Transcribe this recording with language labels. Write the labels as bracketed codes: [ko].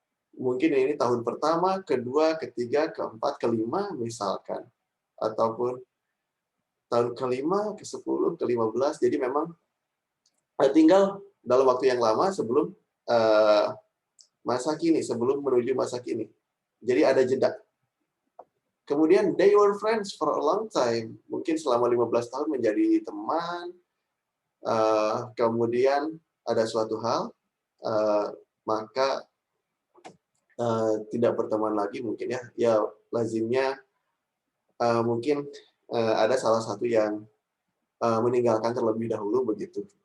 [id] Mungkin ini tahun pertama, kedua, ketiga, keempat, kelima, misalkan. Ataupun tahun kelima, ke-10, ke-15. Jadi memang tinggal dalam waktu yang lama sebelum masa kini, sebelum menuju masa kini. Jadi ada jeda. Kemudian [en] they were friends for a long time. [id] Mungkin selama 15 tahun menjadi teman. Kemudian ada suatu hal, maka tidak berteman lagi mungkin ya. Ya lazimnya mungkin ada salah satu yang meninggalkan terlebih dahulu begitu.